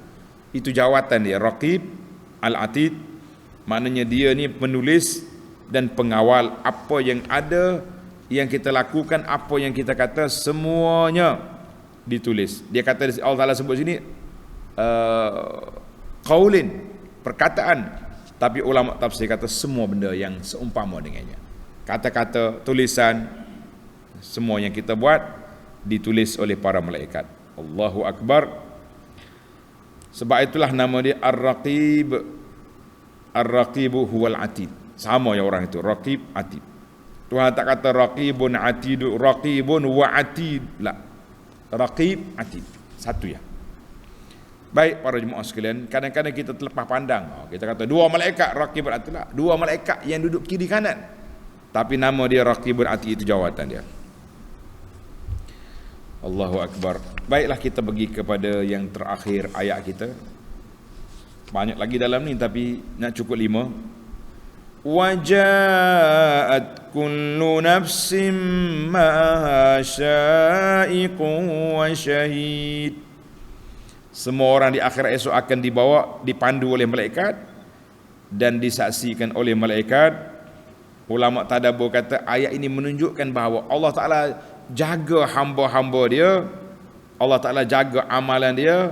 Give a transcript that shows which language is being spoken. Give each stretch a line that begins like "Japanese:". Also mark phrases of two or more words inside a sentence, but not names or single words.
Malay: Itu jawatan dia, Raqib Al-Atid. Maknanya dia ni penulis dan pengawal apa yang ada, yang kita lakukan, apa yang kita kata, semuanya ditulis. Dia kata Allah Ta'ala sebut sini qaulin, perkataan, tapi ulama tafsir kata semua benda yang seumpama dengannya. Kata-kata, tulisan, semua yang kita buat ditulis oleh para malaikat.
Arabic: Allahu Akbar.
Malay: Sebab itulah nama dia Ar-Raqib.
Arabic: Ar-Raqibu huwal Atid.
Malay: Sama yang orang itu, Raqib, Atid. Tuhan tak kata Raqibun Atid,
Arabic: Raqibun wa Atid.
Malay: La. Raqib, Atid. Satu ya. Baik para jemaah sekalian, kadang-kadang kita terlepas pandang. Kita kata dua malaikat, Raqib dan Atid. La. Dua malaikat yang duduk kiri kanan. Tapi nama dia Raqibun Atid, itu jawatan dia.
Arabic: Allahu Akbar.
Malay: Baiklah kita pergi kepada yang terakhir ayat kita. Banyak lagi dalam ni tapi nak cukup 5.
Arabic: Waja'at kullu nafsin ma'aha sya'iqun wa syahid.
Malay: Semua orang di akhirat esok akan dibawa, dipandu oleh malaikat dan disaksikan oleh malaikat. Ulama tadabbur kata ayat ini menunjukkan bahawa Allah Ta'ala jaga hamba-hamba dia, Allah Ta'ala jaga amalan dia.